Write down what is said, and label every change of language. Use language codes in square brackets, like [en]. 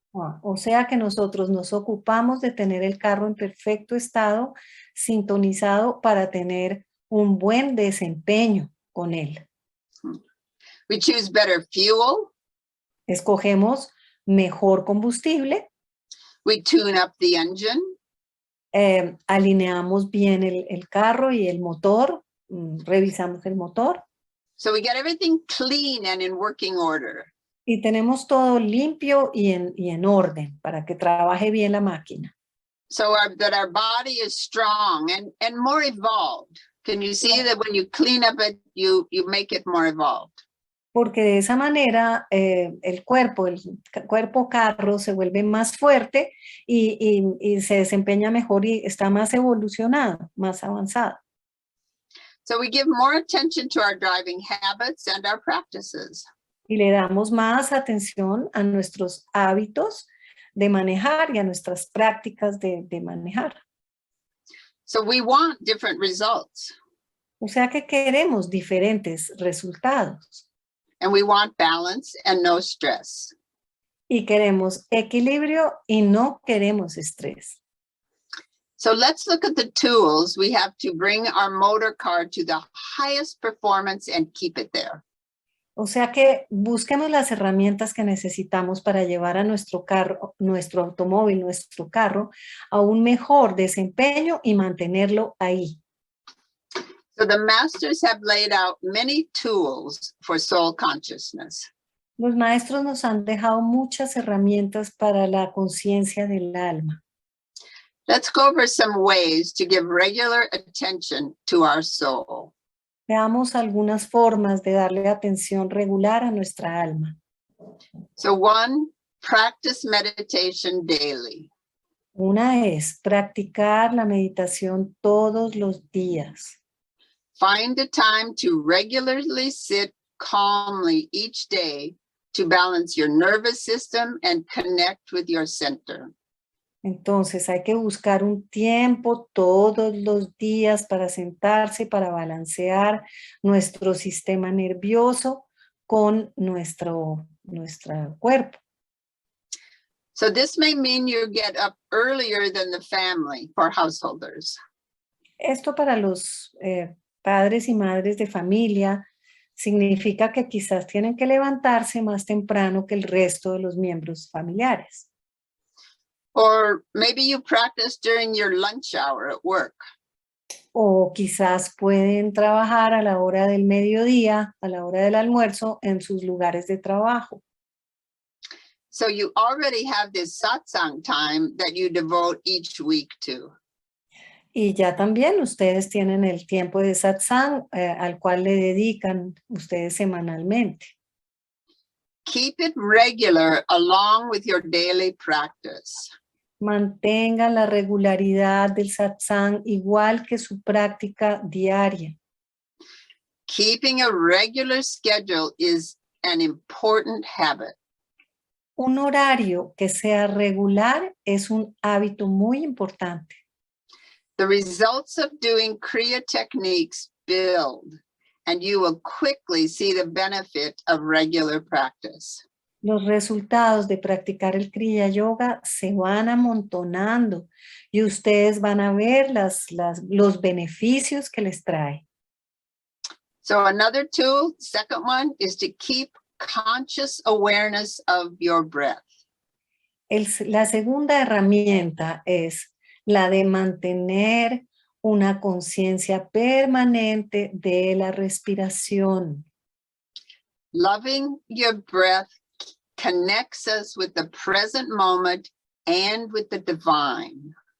[es] O sea que nosotros nos ocupamos de tener el carro en perfecto estado, sintonizado para tener un buen desempeño con él. [en] We choose better fuel. [es] Escogemos mejor combustible. [en] We tune up the engine. [es] Alineamos bien el carro y el motor, revisamos el motor. [en] So we get everything clean and in working order. [es] Y tenemos todo limpio y en orden para que trabaje bien la máquina. [en] So that our body is strong and more evolved. Can you see that when you clean up it, you make it more evolved? [es] Porque de esa manera el cuerpo carro se vuelve más fuerte y se desempeña mejor y está más evolucionado, más avanzado. [en] So we give more attention to our driving habits and our practices. [es] Y le damos más atención a nuestros hábitos de manejar y a nuestras prácticas de manejar. [en] So we want different results. [es] O sea que queremos diferentes resultados. [en] And we want balance and no stress. [es] Y queremos equilibrio y no queremos estrés. [en] So let's look at the tools we have to bring our motor car to the highest performance and keep it there. [es] O sea que busquemos las herramientas que necesitamos para llevar a nuestro carro, nuestro automóvil, nuestro carro a un mejor desempeño y mantenerlo ahí. [en] So the masters have laid out many tools for soul consciousness. [es] Los maestros nos han dejado muchas herramientas para la conciencia del alma. [en] Let's go over some ways to give regular attention to our soul. [es] Veamos algunas formas de darle atención regular a nuestra alma. [en] So one, practice meditation daily. [es] Una es practicar la meditación todos los días. [en] Find a time to regularly sit calmly each day to balance your nervous system and connect with your center. [es] Entonces hay que buscar un tiempo todos los días para sentarse, para balancear nuestro sistema nervioso con nuestro cuerpo. [en] So this may mean you get up earlier than the family for householders. [es] Esto para los padres y madres de familia significa que quizás tienen que levantarse más temprano que el resto de los miembros familiares. [en] Or maybe you practice during your lunch hour at work. [es] O quizás pueden trabajar a la hora del mediodía, a la hora del almuerzo en sus lugares de trabajo. [en] So you already have this satsang time that you devote each week to. [es] Y ya también ustedes tienen el tiempo de satsang al cual le dedican ustedes semanalmente. [en] Keep it regular along with your daily practice. [es] Mantengan la regularidad del satsang igual que su práctica diaria. [en] Keeping a regular schedule is an important habit. [es] Un horario que sea regular es un hábito muy importante. [en] The results of doing Kriya techniques build, and you will quickly see the benefit of regular practice. [es] Los resultados de practicar el Kriya Yoga se van amontonando y ustedes van a ver los beneficios que les trae. [en] So another tool, second one, is to keep conscious awareness of your breath. [es] La segunda herramienta es la de mantener una conciencia permanente de la respiración. [en] Loving your breath connects us with the present moment and with the divine.